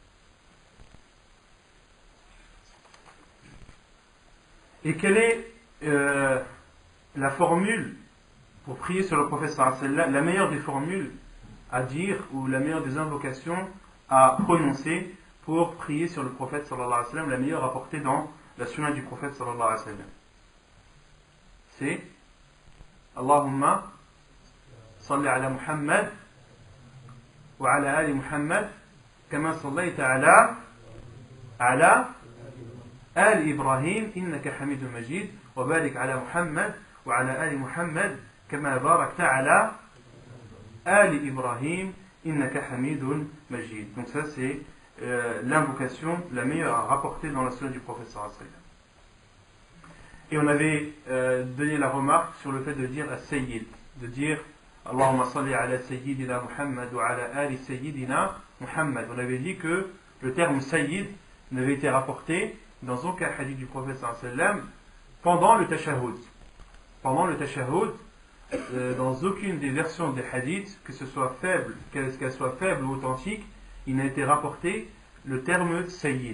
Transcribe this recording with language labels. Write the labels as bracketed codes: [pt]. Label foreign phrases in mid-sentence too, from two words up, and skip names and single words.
[fr] Et quelle est la formule pour prier sur le prophète [ar] صلى الله عليه وسلم, [fr] la meilleure des formules à dire ou la meilleure des invocations à prononcer pour prier sur le prophète [ar] صلى الله عليه وسلم, [fr] la meilleure apportée dans la sunna du prophète [ar] صلى الله عليه وسلم? C'est اللهم صل على محمد وعلى آل محمد كما صليت على آل إبراهيم إنك حميد مجيد وبارك على محمد وعلى آل محمد كما باركت على آل إبراهيم إنك حميد مجيد. [fr] Donc ça c'est l'invocation la meilleure à rapporter dans la sunna du prophète [ar] صلى الله عليه وسلم. [fr] Et on avait donné la remarque sur le fait de dire as-sayyid, de dire [ar] اللهم صل على سيدنا محمد وعلى آل سيدنا محمد [fr] wa ala ali sayyidina Muhammad. On avait dit que le terme sayyid n'avait été rapporté dans aucun hadith du prophète [ar] صلى الله عليه وسلم [fr] pendant le tashahhud. Pendant le tashahhud, dans aucune des versions des hadiths, que ce soit faible, qu'elle soit faible ou authentique, il n'a été rapporté le terme sayyid.